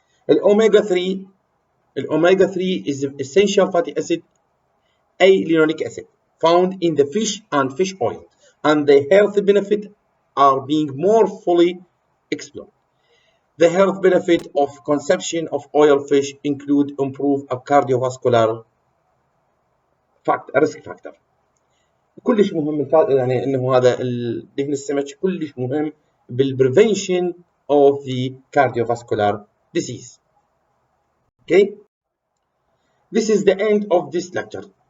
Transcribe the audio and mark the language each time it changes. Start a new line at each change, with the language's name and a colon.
English: الأوميجا 3 is essential fatty acid A-linolic acid found in the fish and fish oil, and the health benefits are being more fully explored. The health benefit of consumption of oil fish include improved cardiovascular risk factor.
Arabic: كلش مهم يعني انه هذا دهن السمك كلش مهم بال
English: prevention of the cardiovascular disease. Okay, this is the end of this lecture.